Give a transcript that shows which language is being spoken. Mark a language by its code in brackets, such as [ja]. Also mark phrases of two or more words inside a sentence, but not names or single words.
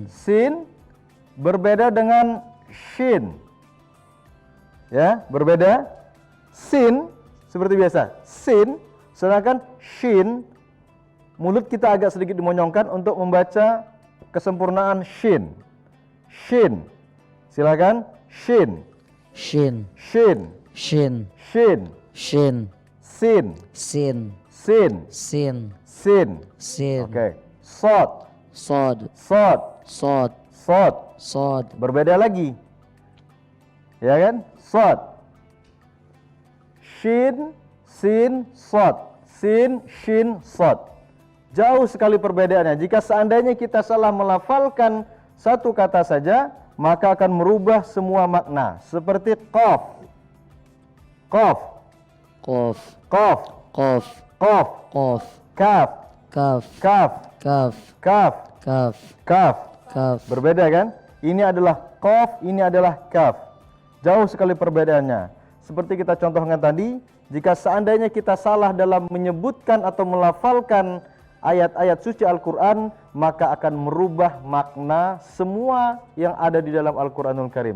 [id] Sin berbeda dengan shin. Ya, berbeda. Sin seperti biasa. Sin, sedangkan shin mulut kita agak sedikit dimonyongkan untuk membaca kesempurnaan shin. Shin. Silakan. Shin. Shin. Shin. Shin. Shin. Shin. Sin. Sin. Sin. Sin. Sin. Sin. Oke. Sod. Sod. Sod. Sod. Sod. Sod. Berbeda lagi. Ya kan? Sod. Shin, sin, sod. Sin, shin, sod. Jauh sekali perbedaannya. Jika seandainya kita salah melafalkan satu kata saja, maka akan merubah semua makna. Seperti qaf. Qaf. Qaf. Qaf. Qaf. Qaf. Qaf. Kaf. Kaf. Kaf. Kaf. Kaf. Kaf. Kaf. Kaf. Berbeda kan? Ini adalah qaf, ini adalah kaf. Jauh sekali perbedaannya. Seperti kita contohkan tadi, jika seandainya kita salah dalam menyebutkan atau melafalkan ayat-ayat suci Al-Quran, maka akan merubah makna semua yang ada di dalam Al-Quranul Karim.